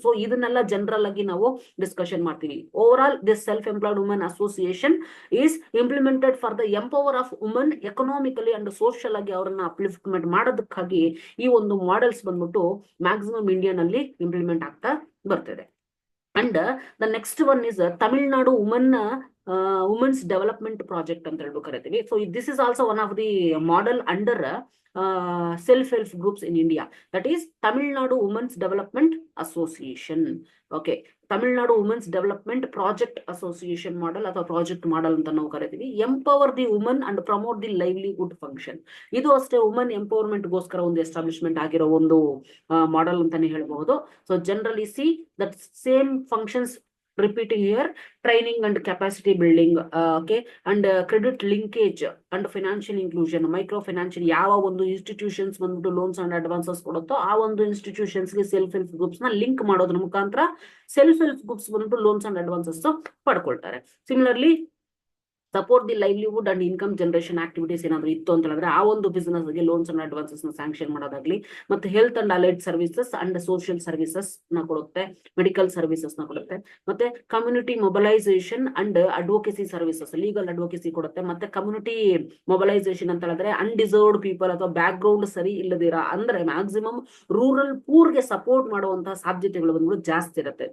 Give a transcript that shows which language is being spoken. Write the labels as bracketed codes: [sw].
[kn] So ಇದನ್ನೆಲ್ಲ general ಆಗಿ ನಾವು ಡಿಸ್ಕಷನ್ ಮಾಡ್ತೀವಿ. [en] over all this self employed women association is implemented for the empower of women economically and social [kn] ಆಗಿ ಅವರನ್ನ upliftment ಮಾಡೋದಕ್ಕೆ ಈ ಒಂದು ಮಾಡೆಲ್ಸ್ ಬಂದ್ಬಿಟ್ಟು ಮ್ಯಾಕ್ಸಿಮಮ್ ಇಂಡಿಯಾನಲ್ಲಿ ಇಂಪ್ಲಿಮೆಂಟ್ ಆಗ್ತಾ ಬರ್ತಿದೆ. [en] and the next one is Tamil Nadu women's development project [kn] ಅಂತ ಹೇಳ್ಬಿಟ್ಟು ಕರಿತೀವಿ. [en] So this is also one of the model under self-help groups in India. That is Tamil Nadu Women's Development Association. Okay, Tamil Nadu Women's Development Project Association model [kn] ಅಥವಾ project ಮಾಡಲ್ ಅಂತ ನಾವು ಕರಿತೀವಿ. [en] Empower the woman and promote the livelihood function. [kn] ಇದು ಅಷ್ಟೇ woman empowerment ಗೋಸ್ಕರ ಒಂದು establishment ಆಗಿರೋ ಒಂದು ಮಾಡೆಲ್ ಅಂತಾನೆ ಹೇಳ್ಬಹುದು. So generally see that same functions [en] repeating here: training and capacity building, okay, and credit linkage and financial inclusion, microfinance. [kn] ಯಾವ ಒಂದು ಇನ್ಸ್ಟಿಟ್ಯೂಷನ್ಸ್ ಬಂದ್ಬಿಟ್ಟು ಲೋನ್ಸ್ ಅಂಡ್ ಅಡ್ವಾನ್ಸಸ್ ಕೊಡುತ್ತೋ ಆ ಒಂದು ಇನ್ಸ್ಟಿಟ್ಯೂಷನ್ಸ್ ಗೆ ಸೆಲ್ಫ್ ಹೆಲ್ಪ್ ಗ್ರೂಪ್ಸ್ ನ ಲಿಂಕ್ ಮಾಡೋದ್ರ ಮುಖಾಂತರ ಸೆಲ್ಫ್ ಹೆಲ್ಪ್ ಗ್ರೂಪ್ಸ್ ಬಂದ್ಬಿಟ್ಟು loans and advances ಪಡ್ಕೊಳ್ತಾರೆ. Similarly [en] support the livelihood and income generation activities [kn] ಏನಾದ್ರು ಇತ್ತು ಅಂತ ಹೇಳಿದ್ರೆ ಆ ಒಂದು ಬಿಸ್ನೆಸ್ ಗೆ ಲೋನ್ಸ್ ಅಂಡ್ ಅಡ್ವಾನ್ಸಸ್ ನ ಸ್ಯಾಂಕ್ಷನ್ ಮಾಡೋದಾಗ್ಲಿ, ಮತ್ತೆ health and allied services and social services ನ ಕೊಡುತ್ತೆ, ಮೆಡಿಕಲ್ ಸರ್ವಿಸಸ್ ನ ಕೊಡುತ್ತೆ, ಮತ್ತೆ community ಮೊಬಲೈಸೇಷನ್ and advocacy services, legal advocacy ಕೊಡುತ್ತೆ, ಮತ್ತೆ ಕಮ್ಯುನಿಟಿ ಮೊಬಲೈಸೇಷನ್ ಅಂತ ಹೇಳಿದ್ರೆ ಅನ್ಡಿಸರ್ವ್ಡ್ ಪೀಪಲ್ ಅಥವಾ ಬ್ಯಾಕ್ ಗ್ರೌಂಡ್ ಸರಿ ಇಲ್ಲದಿರ ಅಂದ್ರೆ ಮ್ಯಾಕ್ಸಿಮಮ್ ರೂರಲ್ ಪೂರ್ಗೆ ಸಪೋರ್ಟ್ ಮಾಡುವಂತಹ ಸಾಧ್ಯತೆಗಳು ಬಂದ್ಬಿಟ್ಟು ಜಾಸ್ತಿ ಇರುತ್ತೆ.